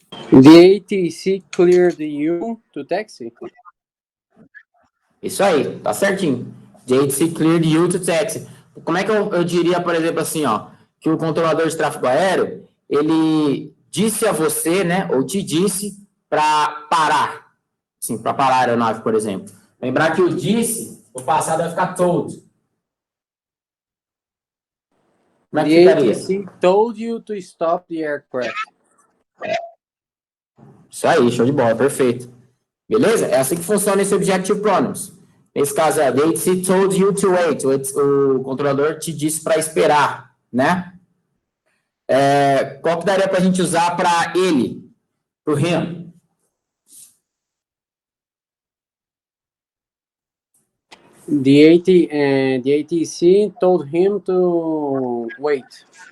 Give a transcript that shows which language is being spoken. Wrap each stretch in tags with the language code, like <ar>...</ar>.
<en>The ATC cleared you to taxi?</en> <pt>Isso aí, tá certinho.</pt> <en>The ATC cleared you to taxi.</en> <pt>Como é que eu diria, por exemplo, assim, ó, que o controlador de tráfego aéreo, ele disse a você, né, ou te disse para parar. Sim, para parar a aeronave, por exemplo. Lembrar que o disse, o passado vai ficar told. Como é que</pt> <en>The</en> <pt>ficaria?</pt> <en>ATC told you to stop the aircraft.</en> <pt>Isso aí, show de bola, perfeito. Beleza? É assim que funciona esse Objective Pronouns. Nesse caso,</pt> <en>the ATC told you to wait.</en> <pt>O controlador te disse para esperar, né? Qual que daria para a gente usar para ele? Para o him?</pt> <en>The ATC told him to wait.</en>